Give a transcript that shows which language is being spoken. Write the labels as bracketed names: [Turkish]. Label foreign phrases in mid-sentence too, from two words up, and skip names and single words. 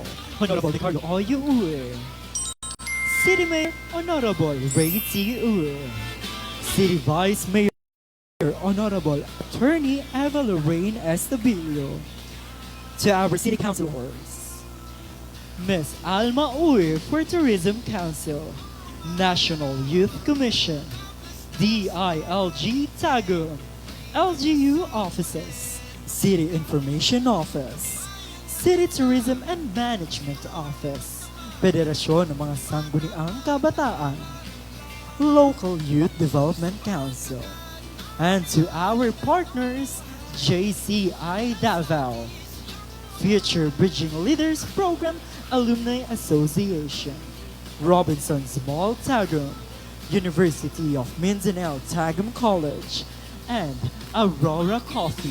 [English] Honorable Ricardo Oyuue, City Mayor Honorable Ray T. Ue, City Vice Mayor Honorable Attorney Eva Lorraine Estabilio, to our City Councilors, Ms. Alma Ue for Tourism Council, National Youth Commission, DILG Tagum, LGU Offices, City Information Office, City Tourism and Management Office, Federasyon ng mga Sangguniang Kabataan, Local Youth Development Council, and to our partners, JCI Davao, Future Bridging Leaders Program Alumni Association, Robinson's Mall Tagum, University of Mindanao Tagum College, and Aurora Coffee.